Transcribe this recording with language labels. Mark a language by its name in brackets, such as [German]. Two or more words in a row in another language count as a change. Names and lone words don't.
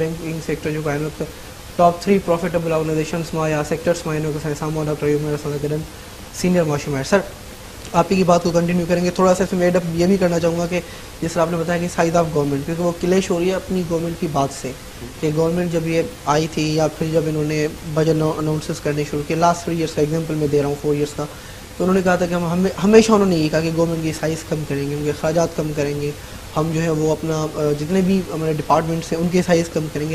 [English] banking sector [Sindhi] जो हिन वक़्तु [English] top 3 profitable organisations [Sindhi] में या सेक्टर्स में. इन असांजे साम्हूं डॉक्टर अयूब मेहर असां गॾु सीनियर मौसम है. [Urdu] سر آپ ہی کی بات کو کنٹینیو کریں گے۔ تھوڑا سا اس میں ایڈ اپ یہ بھی کرنا چاہوں گا کہ جس طرح آپ نے بتایا کہ [English] size of government, [Urdu] کیونکہ وہ کلیش ہو رہی ہے اپنی گورنمنٹ کی بات سے کہ گورنمنٹ جب یہ آئی تھی یا پھر جب انہوں نے [English] budget announces [Urdu] کرنے شروع کیے, [English] last 3 years [Urdu] کا ایگزامپل میں دے رہا ہوں, [English] 4 years [Urdu] کا، تو انہوں نے کہا تھا کہ ہم ہمیشہ انہوں نے یہ کہا کہ گورنمنٹ کی سائز کم کریں گے، ان کے اخراجات کم کریں گے، ہم جو ہے وہ اپنا جتنے بھی ہمارے ڈیپارٹمنٹس ہیں ان کے سائز کم کریں گے.